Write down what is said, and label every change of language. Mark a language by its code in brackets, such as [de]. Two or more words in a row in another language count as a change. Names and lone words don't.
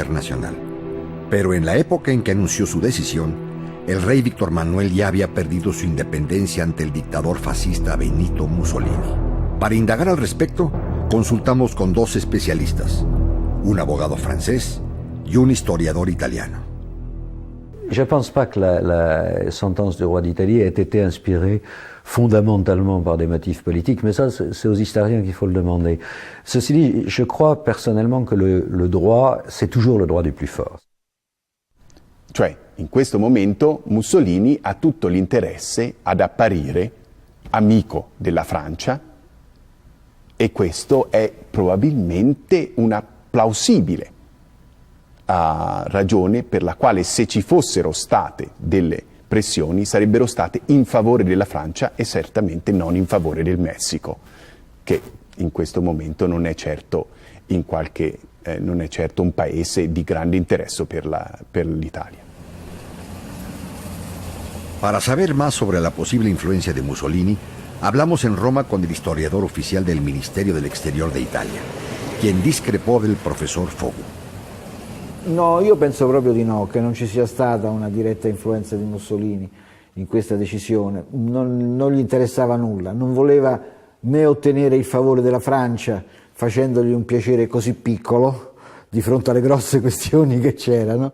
[es] Pero en la época en que anunció su decisión, El rey Víctor Manuel ya había perdido su independencia ante el dictador fascista Benito Mussolini. Para indagar al respecto, consultamos con dos especialistas, un abogado francés y un historiador italiano. [fr] Je ne pense pas que la sentence du roi d'Italie ait été inspirée fondamentalement par des motifs politiques, mais ça, c'est aux historiens qu'il faut le demander. Ceci dit, je crois personnellement que le droit, c'est toujours le droit du plus fort. [it] Cioè, in questo momento Mussolini ha tutto l'interesse ad apparire amico della Francia e questo è probabilmente una plausibile ragione per la quale, se ci fossero state delle pressioni, sarebbero state in favore della Francia e certamente non in favore del Messico, che in questo momento non è certo, non è certo un paese di grande interesse per l'Italia. [es] Para saber más sobre la posible influencia de Mussolini, hablamos en Roma con el historiador oficial del Ministerio del Exterior de Italia, quien discrepò del professor Fogu. [it] No, io penso proprio di no, che non ci sia stata una diretta influenza di Mussolini in questa decisione. Non gli interessava nulla, non voleva né ottenere il favore della Francia facendogli un piacere così piccolo di fronte alle grosse questioni che c'erano.